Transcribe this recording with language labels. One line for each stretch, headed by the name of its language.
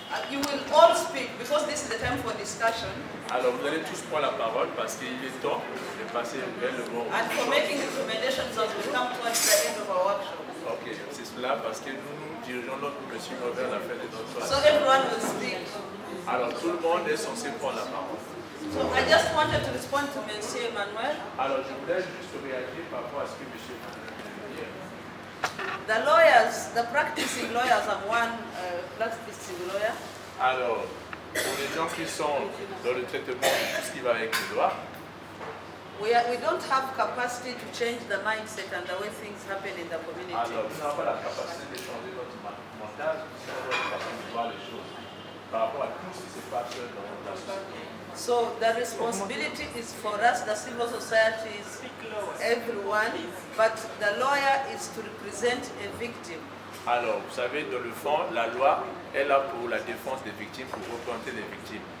English: You will all speak because this is the time for discussion.
French: Alors vous allez tous prendre la parole parce qu'il est temps de passer vers le bon.
English: And for making recommendations as we come towards the end of our workshop.
French: Ok, c'est cela parce que nous dirigeons notre mission vers la fin de notre
English: So everyone will speak.
French: Alors tout le monde est censé prendre la parole.
English: So I just wanted to respond to Monsieur Emmanuel.
French: Alors je voulais juste réagir par rapport à ce que Monsieur Emmanuel vient de dire.
English: The lawyers, the practicing lawyers, I'm one practicing lawyer.
French: Alors, pour les gens qui sont dans le traitement de tout ce qui va avec le droit,
English: We don't have capacity to change the mindset and the way things happen in the community.
French: alors nous n'avons pas la capacité de changer notre mental, notre façon de voir les choses par rapport à tout ce qui se passe dans la société.
English: So the responsibility is for us, the civil society, everyone, but the lawyer is to represent a victim.
French: Alors, vous savez, dans le fond, la loi est là pour la défense des victimes, pour représenter les victimes.